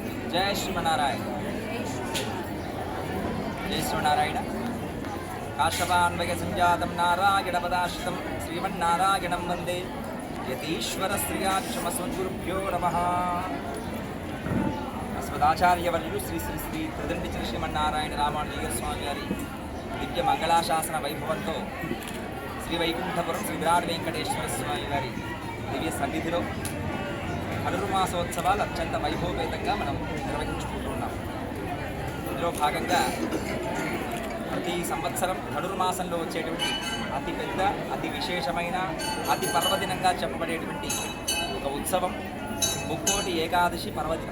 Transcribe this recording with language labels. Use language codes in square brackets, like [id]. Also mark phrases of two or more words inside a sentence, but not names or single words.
[sa] जय श्रीमनारायण। जय श्रीमनारायण। काश्यपान्वय संजातं नारायणपदाश्रितं श्रीमन्नारायणं वन्दे यतीश्वर श्रियाक्षमस्मद्गुरुभ्यो नमः। [te] अस्मदाचार्यवर्युలు శ్రీ శ్రీ శ్రీ త్రిదండి శ్రీమన్నారాయణ రామానుజీయ స్వామి గారి దివ్య మంగళాశాసన వైభవంతో శ్రీ వైకుంఠపురం శ్రీ విరాట్ వెంకటేశ్వర స్వామి గారి దివ్య సన్నిధిలో ధనుర్మాసోత్సవాలు అత్యంత వైభవపేతంగా మనం నిర్వహించుకుంటున్నాం. ఇందులో భాగంగా ప్రతి సంవత్సరం ధనుర్మాసంలో వచ్చేటువంటి అతి పెద్ద అతి విశేషమైన అతి పర్వదినంగా చెప్పబడేటువంటి ఒక ఉత్సవం ముక్కోటి ఏకాదశి పర్వదినం.